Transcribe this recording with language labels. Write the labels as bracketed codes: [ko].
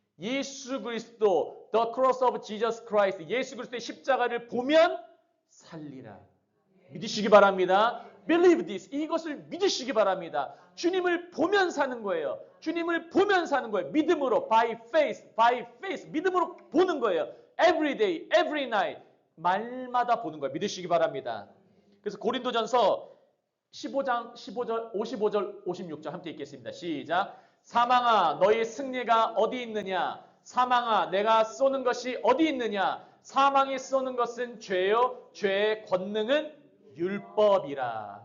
[ko] 예수 그리스도, [en] the cross of Jesus Christ, [ko] 예수 그리스도의 십자가를 보면 살리라. 믿으시기 바랍니다. [en] Believe this. [ko] 이것을 믿으시기 바랍니다. 주님을 보면 사는 거예요. 주님을 보면 사는 거예요. 믿음으로, [en] by faith, [ko] 믿음으로 보는 거예요. [en] Every day, every night, [ko] 말마다 보는 거예요. 믿으시기 바랍니다. 그래서 고린도전서 15장 15절, 55절, 56절 함께 읽겠습니다. 시작. 사망아, 너의 승리가 어디 있느냐? 사망아, 내가 쏘는 것이 어디 있느냐? 사망이 쏘는 것은 죄요, 죄의 권능은 율법이라.